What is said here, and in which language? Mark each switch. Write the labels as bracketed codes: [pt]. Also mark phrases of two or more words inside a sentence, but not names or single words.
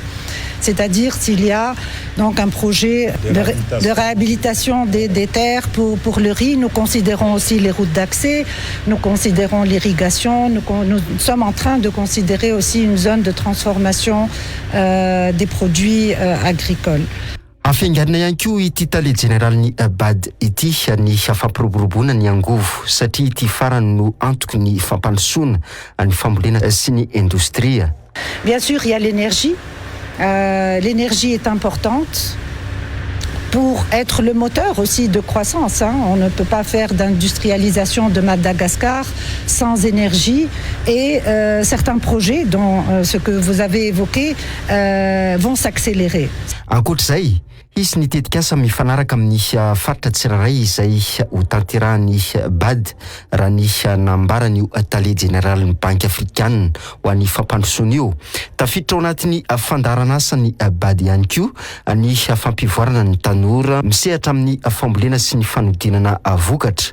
[fr] C'est-à-dire s'il y a donc un projet de réhabilitation des terres pour le riz, nous considérons aussi les routes d'accès, nous considérons l'irrigation, nous sommes en train de considérer aussi une zone de transformation des produits agricoles. [mg] Afianganana ihany koa ity Italia General ny BAD ity ny fampiroboroboana ny angovo satria ity farany no antoky ny fampandrosoana ny fambolena sy ny industria. [fr] Bien sûr, il y a l'énergie. L'énergie est importante pour être le moteur aussi de croissance. On ne peut pas faire d'industrialisation de Madagascar sans énergie et certains projets, dont ce que vous avez évoqué, vont s'accélérer. [mg] Ankoatr'izay, izy nitetika asa mifanaraka amin'ny faritra tsirairay izay ho tanterahany BAD raha ny nambarany tale général ny [fr] banque africaine [mg] ho an'ny fampandrosoana io. Tafiditra ao anatin'ny fandarana asa ny BAD ihany koa ny fampivoarana ny tanora misehatra amin'ny fambolena sy ny fanodinana vokatra.